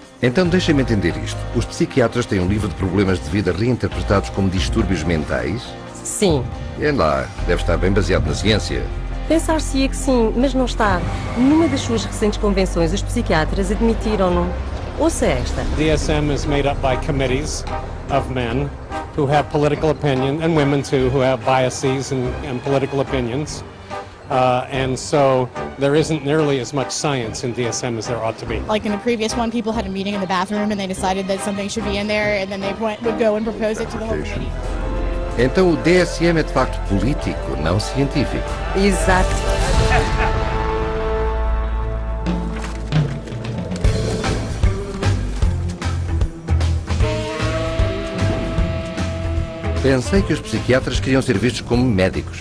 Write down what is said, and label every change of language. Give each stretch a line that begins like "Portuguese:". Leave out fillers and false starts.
Portuguese: Então deixem-me entender isto. Os psiquiatras têm um livro de problemas de vida reinterpretados como distúrbios mentais? Sim. É lá, deve estar bem baseado na ciência. Pensar-se-ia que sim, mas não está. Numa das suas recentes convenções, os psiquiatras admitiram-no. Ouça esta.
English: DSM is made up by committees of men who have political opinion, and women too, who have biases and political opinions. And so there isn't nearly as much science in DSM as there ought to be. Like in the previous one, people had a meeting in the bathroom and they decided that something should be in there, and then they would go and propose it to the whole committee.
Portuguese: Então o DSM é de facto político, não científico. Exato. Pensei que os psiquiatras queriam ser vistos como médicos,